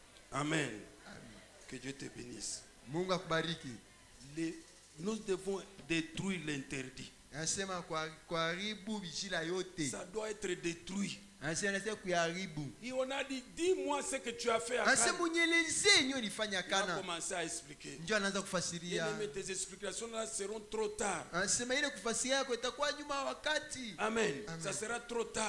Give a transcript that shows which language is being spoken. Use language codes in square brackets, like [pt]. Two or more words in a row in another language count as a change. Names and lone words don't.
[fr] Amen. Que Dieu te bénisse. [sw] Mungu akubariki. [fr] Nous devons détruire l'interdit. [sw] Anasema kuharibu bijila yote. [fr] Ça doit être détruit. Et on a dit, dis-moi ce que tu as fait à Kana. Il a commencé à expliquer. Et tes explications là seront trop tard. Amen. Ça sera trop tard.